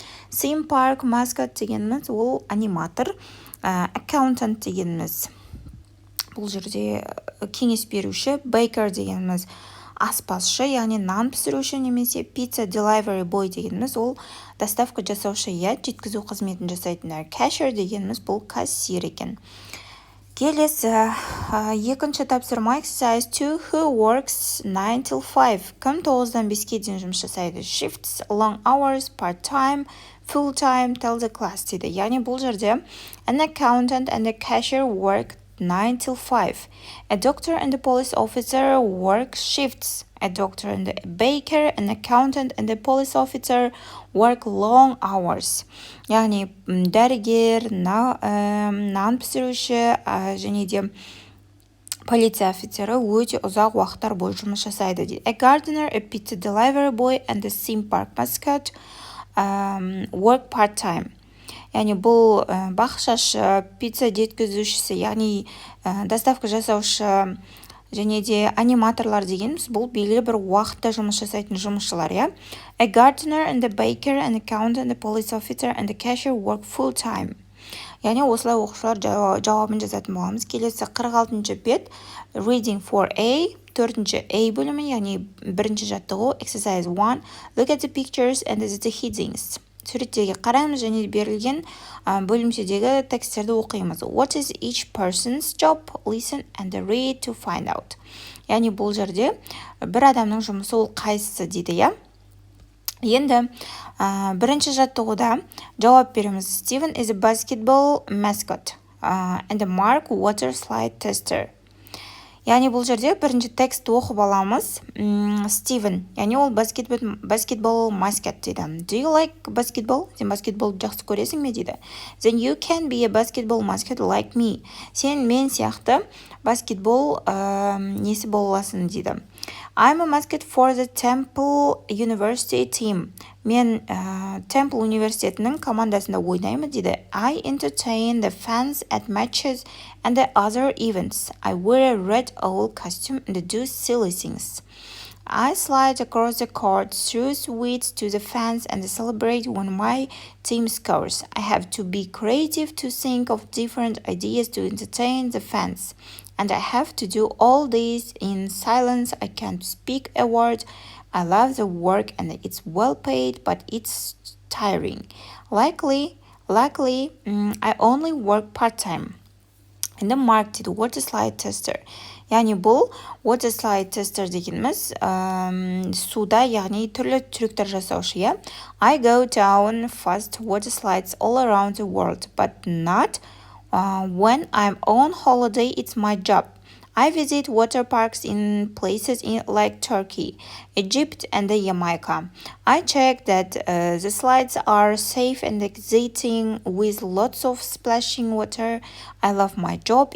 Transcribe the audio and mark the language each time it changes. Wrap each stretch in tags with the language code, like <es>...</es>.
<kk>Theme park mascot дегеніміз ол аниматор, accountant дегеніміз бұл жерде кеңес беруші, baker дегеніміз аспазшы, яғни нан пісіруші, немесе pizza delivery boy дегеніміз ол доставка жасаушы, жеткізу қызметін жасайтындар. Cashier дегеніміз бұл кассир екен. Келесі, екінші тапсырма</kk> <en>exercise 2, who works 9 till 5?</en> <kk>Кім 9-дан 5-ке дейін жұмыс жасайды?</kk> <en>Shifts, long hours, part-time, full-time, tell the class дейді.</en> <kk>Яғни бұл жерде</kk> <en>an accountant and a cashier work 9 till 5. A doctor and a police officer work shifts. A doctor and a baker, an accountant and a police officer work long hours.</en> <kk>Яғни дәрігер, нан пісіруші және де полиция офицері өте ұзақ уақыттар бойы жұмыс жасайды.</kk> <en>A gardener, a pizza delivery boy and a theme park mascot work part-time.</en> <kk>Яғни бұл бақшашы, пицца жеткізушісі, яғни доставка жасаушы және де аниматорлар дегеніміз бұл белгілі бір уақытта жұмыс жасайтын жұмысшылар.</kk> <en>A gardener and a baker, an accountant, a police officer and a cashier work full time.</en> <kk>Яғни осылай оқушылар жауабын жазатын боламыз. Келесі 46-шы бет</kk> <en>reading for A,</en> <kk>4-ші A бөлімі, яғни бірінші жаттығу</kk> <en>exercise 1, look at the pictures and the headings.</en> <kk>Суреттерге қараймыз және берілген бөлімшедегі тексттерді оқимыз.</kk> <en>What is each person's job? Listen and read to find out.</en> <kk>Яғни бұл жерде бір адамның жұмысы ол қайсысы дейді. Енді бірінші жаттығуда жауап береміз.</kk> <en>Steven is a basketball mascot and a Mark water slide tester.</en> <kk>Яғни бұл жерде бірінші текст оқып аламыз. Steven, яғни ол basketball mascot дейді.</kk> <en>Do you like basketball?</en> <kk>Сен баскетбол жақсы көресің ме дейді.</kk> <en>Then you can be a basketball mascot like me.</en> <kk>Сен мен сияқты баскетбол несі боласың дейді.</kk> <en>I'm a mascot for the Temple University team.</en> <kk>Мен Temple университетінің командасында ойнаймын дейді.</kk> <en>I entertain the fans at matches and the other events. I wear a red owl costume and do silly things. I slide across the court, throw sweets to the fans and celebrate when my team scores. I have to be creative to think of different ideas to entertain the fans. And I have to do all this in silence. I can't speak a word. I love the work and it's well paid, but it's tiring. Luckily, I only work part-time. And the Mark did water slide tester.</en> <kk>Яғни бұл water slide tester дегеніміз суда, яғни түрлі трюктер жасаушы.</kk> <en>I go down fast water slides all around the world, but not when I'm on holiday. It's my job. I visit water parks in places like Turkey, Egypt, and Jamaica. I check that the slides are safe and exciting with lots of splashing water. I love my job.</en>